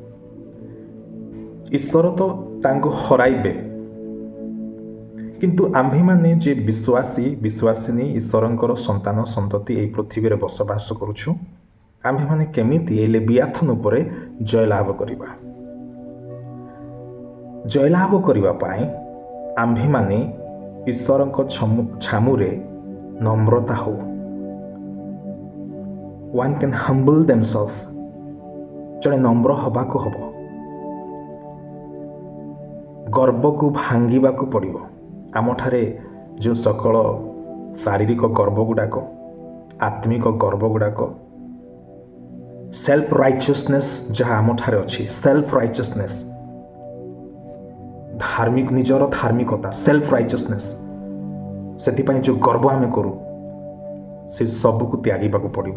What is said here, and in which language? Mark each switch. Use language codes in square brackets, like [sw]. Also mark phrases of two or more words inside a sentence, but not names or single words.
[or] ଈଶ୍ୱର ତ ତାଙ୍କୁ ହରାଇବେ, କିନ୍ତୁ ଆମ୍ଭେମାନେ ଯେ ବିଶ୍ୱାସିନୀ ଈଶ୍ୱରଙ୍କର ସନ୍ତାନ ସନ୍ତତି ଏହି ପୃଥିବୀରେ ବସବାସ କରୁଛୁ, ଆମ୍ଭେମାନେ କେମିତି ଏହି ଲେଭିଆଥନ୍ ଉପରେ ଜୟଲାଭ କରିବା? ଜୟଲାଭ କରିବା ପାଇଁ ଆମ୍ଭେମାନେ ଈଶ୍ୱରଙ୍କ ଛାମୁରେ ନମ୍ରତା ହଉ। [en] One can humble themselves. [or] ଜଣେ ନମ୍ର ହେବାକୁ ହବ। ଗର୍ବକୁ ଭାଙ୍ଗିବାକୁ ପଡ଼ିବ। ଆମଠାରେ ଯେଉଁ ସକଳ ଶାରୀରିକ ଗର୍ବ ଗୁଡ଼ାକ, ଆତ୍ମିକ ଗର୍ବ ଗୁଡ଼ାକ, [en] self righteousness [or] ଯାହା ଆମଠାରେ ଅଛି, [en] self righteousness, [or] ନିଜର ଧାର୍ମିକତା, [en] self righteousness, [or] ସେଥିପାଇଁ ଯେଉଁ ଗର୍ବ ଆମେ କରୁ ସେ ସବୁକୁ ତ୍ୟାଗିବାକୁ ପଡ଼ିବ।